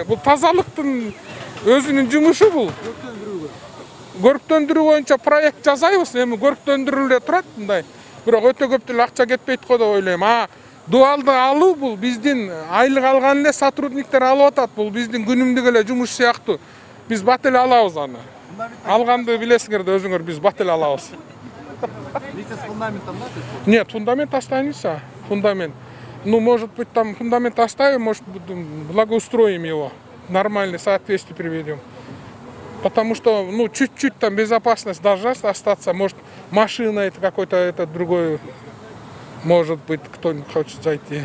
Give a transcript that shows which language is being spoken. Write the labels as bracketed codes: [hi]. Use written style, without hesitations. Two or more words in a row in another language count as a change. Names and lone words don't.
[ky] Бул тазалыктын өзүнүн жумушу бул. Көрктөндүрүү боюнча проект жасайбыз, эми көрктөндүрүлө турат мындай. Бирок өтө көп деле акча кетпейт го деп ойлойм. Дуалды алуу бул биздин айлык алган эле сотрудниктер алып атат. Бул биздин күнүмдүк эле жумуш сыяктуу. Биз бат эле алабыз аны. Алганды билесиңер да өзүңөр, биз бат эле алабыз. [ru] Вместе с фундаментом, да? Нет, фундамент останется. Фундамент. Ну, может быть, там фундамент оставим, может быть, благоустроим его. Нормальный, соответствие приведем. Потому что, ну, чуть-чуть там безопасность должна остаться. Может, машина это какой-то это другой, может быть, кто-нибудь хочет зайти.